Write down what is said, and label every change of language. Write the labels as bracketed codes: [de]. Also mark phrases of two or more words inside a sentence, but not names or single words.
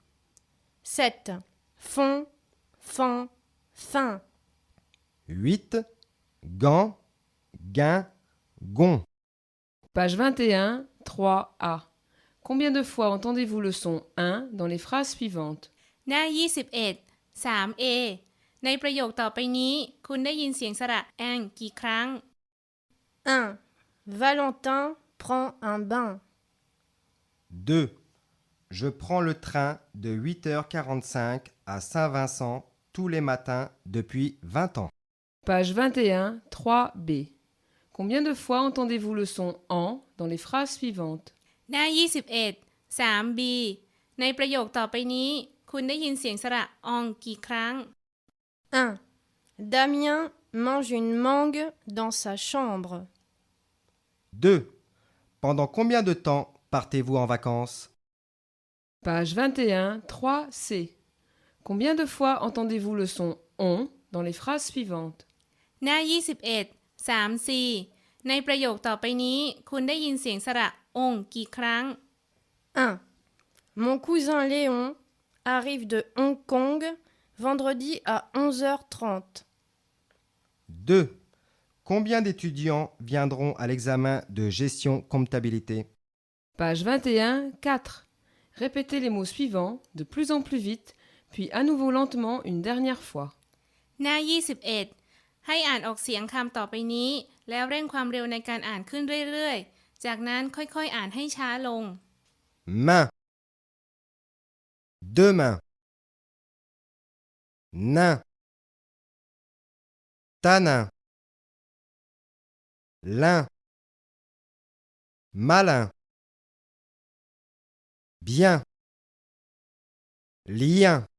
[fr] 7. Fond. Fan. Fin. 8. Gant. Gain. Gon. Page 21, 3A. Combien de fois entendez-vous le son 1 dans les phrases suivantes? [th] หน้า 21 3A ในประโยคต่อไปนี้ คุณได้ยินเสียงสระแองกี่ครั้ง [fr] 1. Valentin prend un bain. 2. Je prends le train de 8h45 à Saint-Vincent tous les matins depuis 20 ans. Page 21, 3B. Combien de fois entendez-vous le son en dans les phrases suivantes? [th] หน้า 21 3B ในประโยคต่อไปนี้ คุณได้ยินเสียงสระอองกี่ครั้ง [fr] 1. Damien mange une mangue dans sa chambre. 2. Pendant combien de temps partez-vous en vacances? Page 21, 3C. Combien de fois entendez-vous le son on dans les phrases suivantes? [th] หน้า 21 3C ในประโยคต่อไปนี้ คุณได้ยินเสียงสระองกี่ครั้ง [fr] 1. Mon cousin Léon arrive de Hong Kong vendredi à 11h30. 2. Combien d'étudiants viendront à l'examen de gestion comptabilité? Page 21, 4. Répétez les mots suivants de plus en plus vite, puis à nouveau lentement une dernière fois. [th] หน้า 21 ให้อ่านออกเสียงคำต่อไปนี้ แล้วเร่งความเร็วในการอ่านขึ้นเรื่อยๆ จากนั้นค่อยๆ อ่านให้ช้าลง [fr] Main. Deux mains. Nain. Tanin. Lin. Malin. Bien. Lien.